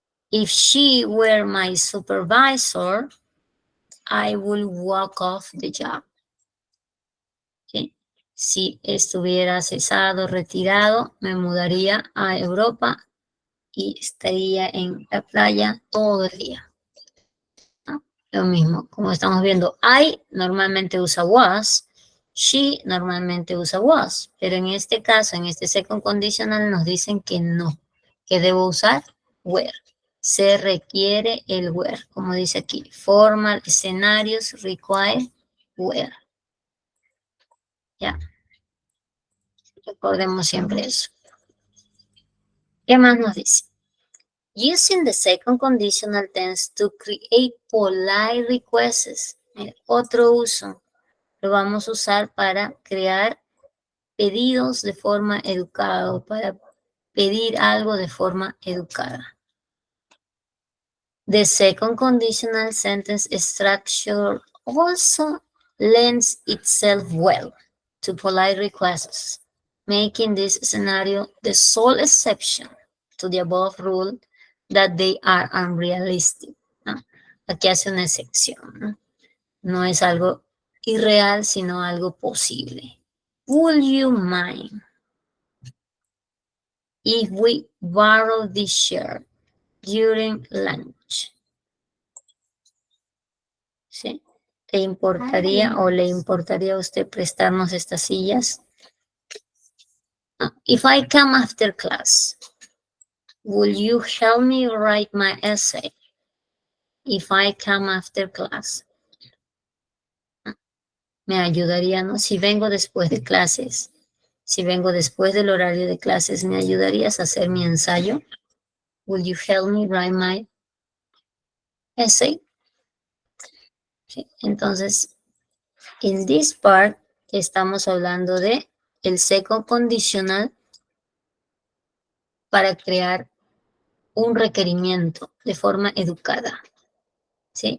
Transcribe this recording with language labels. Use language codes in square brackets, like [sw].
[en] If she were my supervisor, I will walk off the job. [es] ¿Sí? Si estuviera cesado, retirado, me mudaría a Europa y estaría en la playa todo el día. ¿No? Lo mismo, como estamos viendo, I normalmente usa was, she normalmente usa was, pero en este caso, en este second conditional nos dicen que no, que debo usar were. Se requiere el were, como dice aquí, [en] formal escenarios require were. [es] Ya, recordemos siempre eso. ¿Qué más nos dice? [en] Using the second conditional tense to create polite requests. [es] Otro uso. Lo vamos a usar para crear pedidos de forma educada, para pedir algo de forma educada. [en] The second conditional sentence structure also lends itself well to polite requests, making this scenario the sole exception to the above rule that they are unrealistic. [es] ¿No? Aquí hace una excepción. ¿No? No es algo irreal, sino algo posible. [en] Would you mind if we borrow this chair during lunch? [es] ¿Sí? ¿Te importaría o le importaría a usted prestarnos estas sillas [en] If I come after class, will you help me write my essay? If I come after class. [es] Me ayudaría, ¿no? Si vengo después de clases, si vengo después del horario de clases, ¿me ayudarías a hacer mi ensayo? [en] Will you help me write my essay? [es] Sí. Entonces, [en] in this part, [es] estamos hablando de el second conditional para crear un requerimiento de forma educada. ¿Sí?